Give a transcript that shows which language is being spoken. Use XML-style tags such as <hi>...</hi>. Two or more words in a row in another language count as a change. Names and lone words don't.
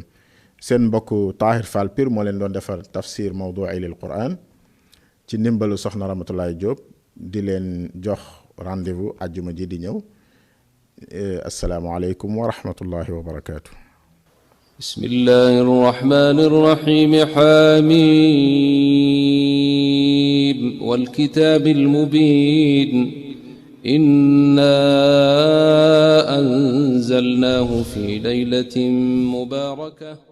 <wo>seen mbokk Tahir Fall Pire moo leen doon defar</wo> <ar>تفسير موضوعي للقرآن</ar> <wo>ci ndimbalu soxna Ramatoulaye Diop di leen jox rendez-vous àjjuma ji di ñëw.</wo> <ar>السلام عليكم ورحمة الله وبركاته. بسم الله الرحمن الرحيم. حميم والكتاب المبين إنا أنزلناه في ليلة مباركة</ar>